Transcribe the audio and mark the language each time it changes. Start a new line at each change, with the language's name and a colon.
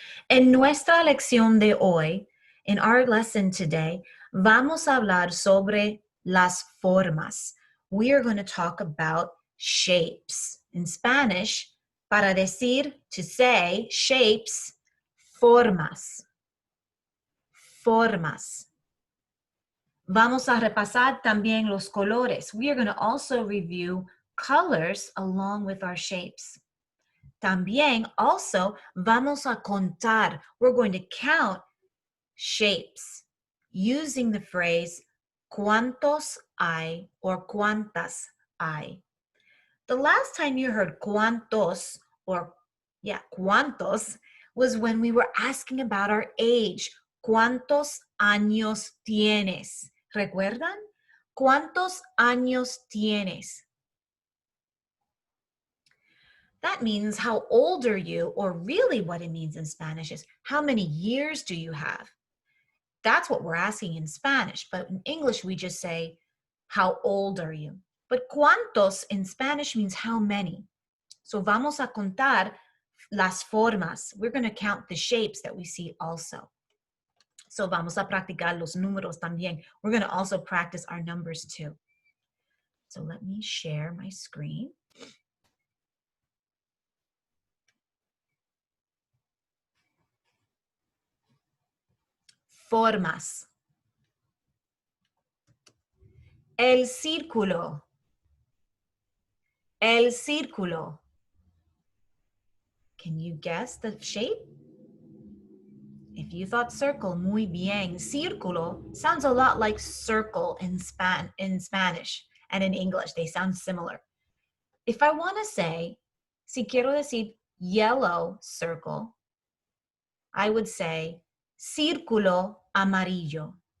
Spanish: En nuestra lección de hoy,
English: in our lesson today,
Spanish: vamos a hablar sobre las formas.
English: We are going to talk about shapes. In Spanish,
Spanish: para decir,
English: to say, shapes, formas.
Spanish: Formas. Vamos a repasar también los colores.
English: We are going to also review colors along with our shapes.
Spanish: También,
English: also,
Spanish: vamos a contar.
English: We're going to count shapes using the phrase
Spanish: cuántos hay
English: or
Spanish: cuántas hay.
English: The last time you heard cuántos cuántos was when we were asking about our age.
Spanish: ¿Cuántos años tienes? ¿Recuerdan? ¿Cuántos años tienes?
English: That means how old are you, or really what it means in Spanish is how many years do you have? That's what we're asking in Spanish, but in English we just say, how old are you? But cuántos in Spanish means how many.
Spanish: So vamos a contar las formas.
English: We're going to count the shapes that we see also.
Spanish: So vamos a practicar los números también.
English: We're going to also practice our numbers too. So let me share my screen.
Spanish: Formas. El círculo. El círculo.
English: Can you guess the shape? If you thought circle,
Spanish: muy bien.
English: Círculo sounds a lot like circle in Spanish and in English. They sound similar. If I want to say,
Spanish: si quiero decir
English: yellow circle, I would say
Spanish: círculo amarillo.